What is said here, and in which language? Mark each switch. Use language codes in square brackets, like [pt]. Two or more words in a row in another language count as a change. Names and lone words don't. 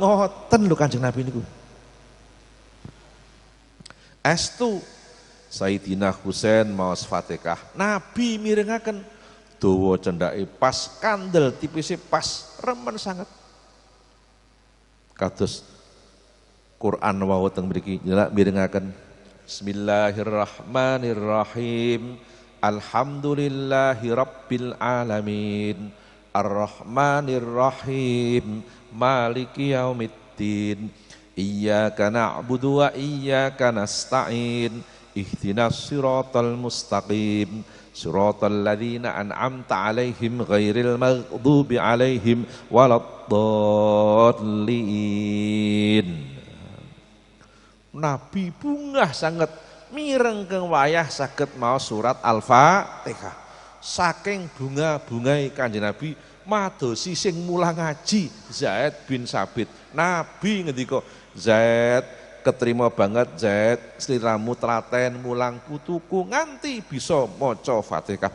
[jv] Ngoten lho Kanjeng Nabi niku. Estu Sayyidina Husain maos Fatihah, Nabi mirengaken dawa cendake pas, kandel tipise pas, remen sangat. Kados Quran wau teng mriki mirengaken Bismillahirrahmanirrahim. [ar] الحمد لله رب العالمين. الرحمن الرحيم مالك يوم الدين. إياك نعبد وإياك نستعين. اهدنا الصراط المستقيم صراط الذين أنعمت عليهم غير المغضوب عليهم ولا الضالين. [jv] Nabi bungah sangat mireng keng wayah saged maos surat Al-Fatihah. Saking bunga-bungai Kanjeng Nabi madosi sing mulang ngaji Zaid bin Sabit. Nabi ngendika, Zaid keterima banget Zaid, sliramu telaten mulang putuku nganti bisa maca Fatihah.